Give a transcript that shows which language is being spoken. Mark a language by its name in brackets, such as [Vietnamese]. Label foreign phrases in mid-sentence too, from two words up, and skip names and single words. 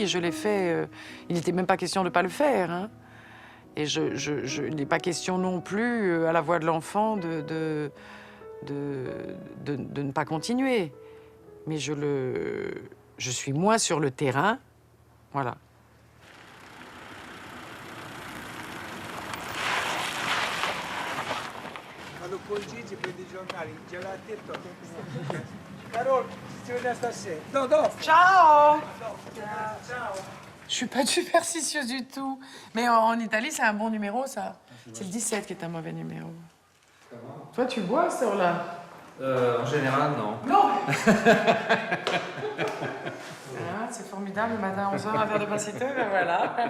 [French] Je l'ai fait, il n'était même pas question de ne pas le faire. Hein. Et il n'est pas question non plus, à la Voix de l'enfant, de ne pas continuer. Mais je suis moins sur le terrain, voilà. [Italian] Vado con Gigi, prendi i giornali, i gelati e tutto. Carole, ci vediamo stasera. Dopo. Ciao. Ciao. [French] Je suis pas superstitieuse du tout. Mais en Italie, c'est un bon numéro, ça. C'est le 17 qui est un mauvais numéro. Comment? Toi, tu bois à cette heure-là? En général, non. Non. C'est formidable, le matin à 11h, un verre de passito, ben voilà.